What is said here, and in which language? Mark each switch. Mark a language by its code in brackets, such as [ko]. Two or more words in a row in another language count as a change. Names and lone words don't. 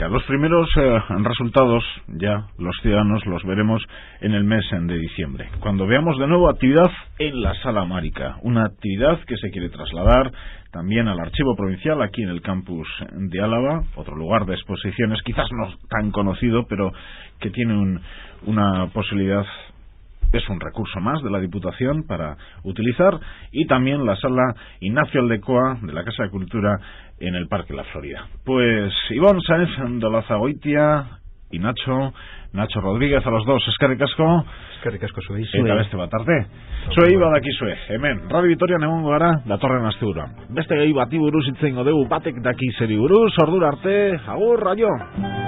[es] Los primeros resultados ya los ciudadanos los veremos en el mes de diciembre, cuando veamos de nuevo actividad en la Sala América, una actividad que se quiere trasladar también al Archivo Provincial aquí en el campus de Álava, otro lugar de exposiciones quizás no tan conocido, pero que tiene una posibilidad. Es un recurso más de la Diputación para utilizar, y también la Sala Ignacio Aldecoa de la Casa de Cultura en el Parque La Florida. Pues Ivonne Sáenz Dolazagoitia y Nacho Rodríguez, a los dos, [eu] eskerrik asko. Eskerrik asko zuei. Eta beste bat arte. Zuei badakizue, hemen Radio Vitorian egongo gara datorren asteburuan. Beste gai bati buruz hitz egingo dugu, batek daki zeri buruz, ordura arte, agur, aio.